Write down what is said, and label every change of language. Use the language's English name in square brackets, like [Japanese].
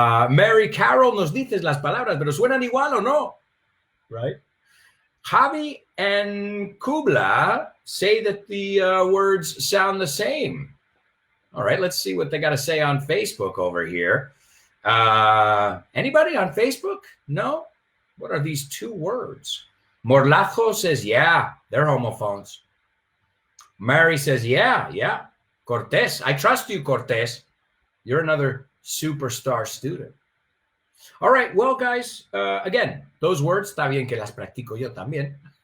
[Spanish] Mary Carol, nos dices las palabras, pero suenan igual o no? [English] Right? Javi and Kubla say that the words sound the same. All right, let's see what they got to say on Facebook over here. Anybody on Facebook? No? What are these two words? Morlajo says, yeah, they're homophones. Mary says, yeah. Cortés, I trust you, Cortés. You're another superstar student. All right, well, guys, again, those words, [Spanish] está bien que las practico yo también.